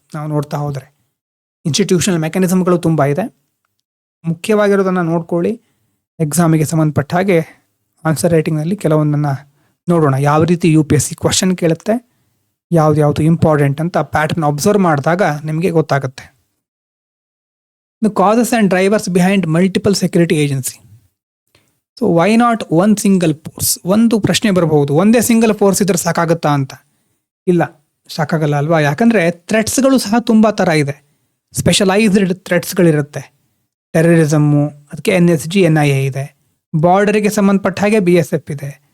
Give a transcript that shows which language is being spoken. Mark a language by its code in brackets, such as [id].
[kn] ನಾವು ನೋಡ್ತಾ ಹೋದರೆ ಇನ್ಸ್ಟಿಟ್ಯೂಷನಲ್ ಮೆಕ್ಯಾನಿಸಮ್ಗಳು ತುಂಬ ಇದೆ. ಮುಖ್ಯವಾಗಿರೋದನ್ನು ನೋಡ್ಕೊಳ್ಳಿ. ಎಕ್ಸಾಮಿಗೆ ಸಂಬಂಧಪಟ್ಟ ಹಾಗೆ ಆನ್ಸರ್ ರೈಟಿಂಗ್ನಲ್ಲಿ ಕೆಲವೊಂದನ್ನು ನೋಡೋಣ. ಯಾವ ರೀತಿ UPSC ಕ್ವಶನ್ ಕೇಳುತ್ತೆ, ಯಾವುದು ಇಂಪಾರ್ಟೆಂಟ್ ಅಂತ [en] pattern observe ಮಾಡಿದಾಗ [kn] ನಿಮಗೆ ಗೊತ್ತಾಗುತ್ತೆ. [en] The causes and drivers behind multiple security agency. So why not one single force? [kn] ಒಂದು ಪ್ರಶ್ನೆ ಬರಬಹುದು, ಒಂದೇ ಸಿಂಗಲ್ ಫೋರ್ಸ್ ಇದ್ರೆ ಸಾಕಾಗುತ್ತಾ ಅಂತ. ಇಲ್ಲ, ಸಾಕಾಗಲ್ಲ ಅಲ್ವಾ? ಯಾಕಂದರೆ ಥ್ರೆಟ್ಸ್ಗಳು ಸಹ ತುಂಬ ಥರ ಇದೆ. ಸ್ಪೆಷಲೈಸ್ಡ್ ಥ್ರೆಟ್ಸ್ಗಳಿರುತ್ತೆ. ಟೆರರಿಸಮ್ಮು, ಅದಕ್ಕೆ NSG NIA ಇದೆ. ಬಾರ್ಡರಿಗೆ ಸಂಬಂಧಪಟ್ಟ ಹಾಗೆ BSF ಇದೆ.